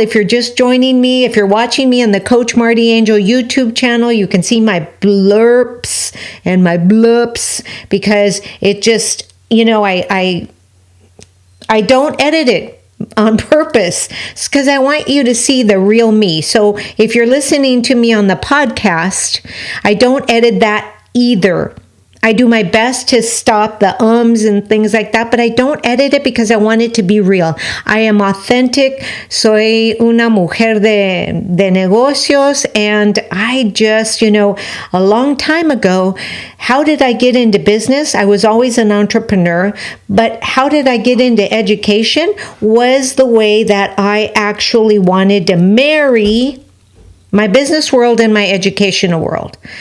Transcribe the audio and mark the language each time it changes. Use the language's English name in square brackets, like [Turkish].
[English] If you're just joining me, if you're watching me on the Coach Marti Angel YouTube channel, you can see my blurps and my bloops because it just, I don't edit it on purpose because I want you to see the real me. So if you're listening to me on the podcast, I don't edit that either. I do my best to stop the ums and things like that, but I don't edit it because I want it to be real. I am authentic. [Spanish] Soy una mujer de negocios. [English] And I just, a long time ago, how did I get into business? I was always an entrepreneur, but how did I get into education was the way that I actually wanted to marry my business world and my educational world.